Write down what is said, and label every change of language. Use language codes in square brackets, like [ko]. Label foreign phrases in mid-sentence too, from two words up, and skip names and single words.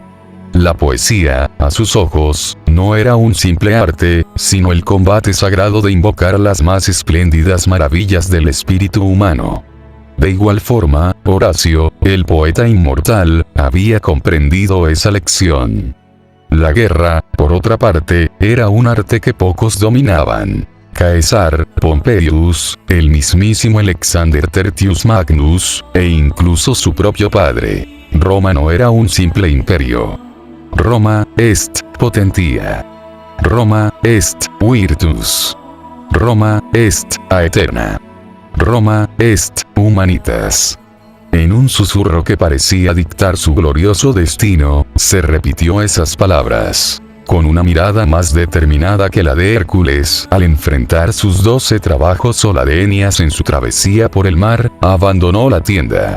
[es] La poesía, a sus ojos, no era un simple arte, sino el combate sagrado de invocar las más espléndidas maravillas del espíritu humano. De igual forma, Horacio, el poeta inmortal, había comprendido esa lección. La guerra, por otra parte, era un arte que pocos dominaban. Caesar, Pompeius, el mismísimo Alexander Tertius Magnus, e incluso su propio padre. Roma no era un simple imperio. [la] Roma est potentia. Roma est virtus. Roma est aeterna. Roma est humanitas. [es] En un susurro que parecía dictar su glorioso destino, se repitió esas palabras. Con una mirada más determinada que la de Hércules, al enfrentar sus 12 trabajos o ladenias en su travesía por el mar, abandonó la tienda.